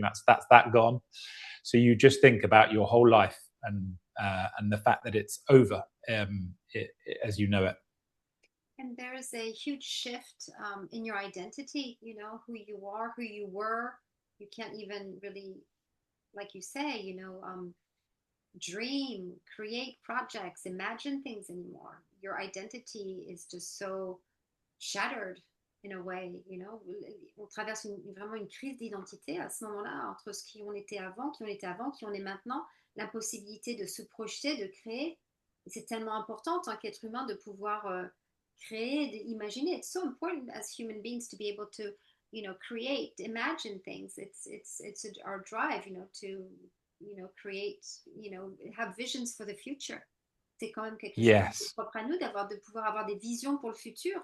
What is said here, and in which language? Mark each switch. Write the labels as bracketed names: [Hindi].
[English] That's that gone. So you just think about your whole life and the fact that it's over as you know it. And there is a huge shift in your identity, who you are, who you were. You can't even really, like you say, dream, create projects, imagine things anymore. Your identity is just so shattered in a way, [French] On traverse vraiment une crise d'identité à ce moment-là, entre ce qui on était avant, qui on est maintenant, l'impossibilité de se projeter, de créer. Et c'est tellement important en tant qu'être humain de pouvoir créer, d'imaginer. [English] It's so important as human beings to be able to, create, imagine things. It's our drive, to, create, have visions for the future. [French] C'est quand même quelque chose qui est propre à nous, de pouvoir avoir des visions pour le futur.